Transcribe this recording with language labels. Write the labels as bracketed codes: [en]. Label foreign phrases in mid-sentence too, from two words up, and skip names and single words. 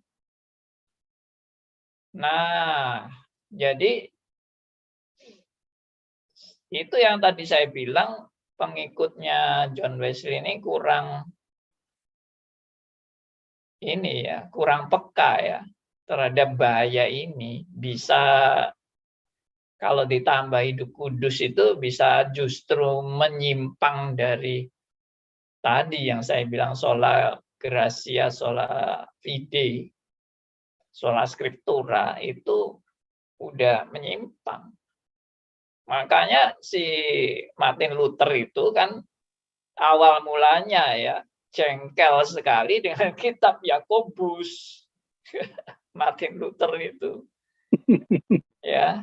[id] Nah, jadi itu yang tadi saya bilang, pengikutnya John Wesley ini kurang peka ya terhadap bahaya ini. Bisa kalau ditambah hidup kudus itu bisa justru menyimpang dari tadi yang saya bilang [la] sola gratia, sola fide, sola scriptura [id] itu udah menyimpang. Makanya si Martin Luther itu kan awal mulanya ya jengkel sekali dengan kitab Yakobus. Martin Luther itu. Ya.